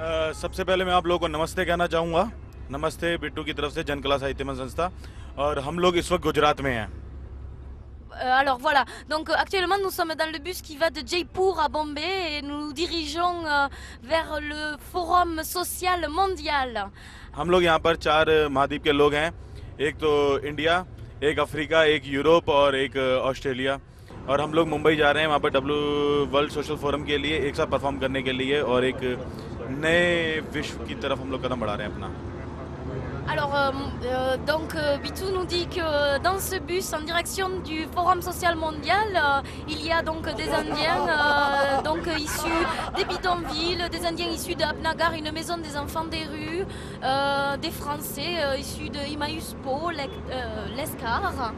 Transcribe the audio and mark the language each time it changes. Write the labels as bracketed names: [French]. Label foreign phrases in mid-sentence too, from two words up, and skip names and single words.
[Hindi] सबसे पहले मैं आप लोगों को नमस्ते कहना चाहूँगा। नमस्ते बिट्टू की तरफ से जनकला साहित्य संस्था। और हम लोग इस वक्त गुजरात में हैं। [French] Alors voilà, donc actuellement nous sommes dans le bus qui va de Jaipur à Bombay et nous nous dirigeons vers le Forum social mondial. [Hindi] हम लोग यहाँ पर 4 महाद्वीप के लोग हैं। एक तो इंडिया, एक अफ्रीका, एक यूरोप और एक ऑस्ट्रेलिया। और हम लोग मुंबई जा रहे हैं वहाँ पर वर्ल्ड सोशल फोरम के लिए एक साथ परफॉर्म करने के लिए और एक नए विश्व की तरफ हम लोग कदम बढ़ा रहे हैं अपना। [French] Alors, Bitou nous dit que dans ce bus en direction du Forum social mondial, il y a donc des Indiens issus des bidonvilles, des Indiens issus de Apnagar, une maison des enfants des rues, des Français issus de Emmaüs Po, l'Escar.